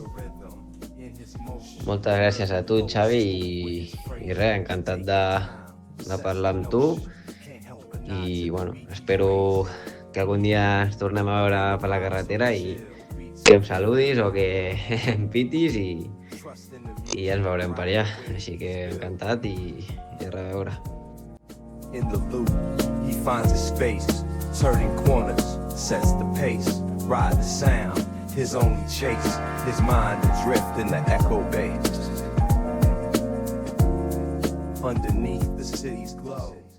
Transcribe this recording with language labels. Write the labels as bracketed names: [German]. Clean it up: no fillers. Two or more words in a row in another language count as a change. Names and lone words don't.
[Catalan] Moltes gràcies a tu, Xavi, i res, encantat de parlar amb tu, i bueno, espero que algun dia ens tornem a veure per la carretera i que em saludis o que em pitis i i ens veurem per allà. Així que encantat i a reveure. [English] In the loop, he finds his space, turning corners, sets the pace, ride the sound, his only chase, his mind adrift in the echo base. Underneath the city's glow.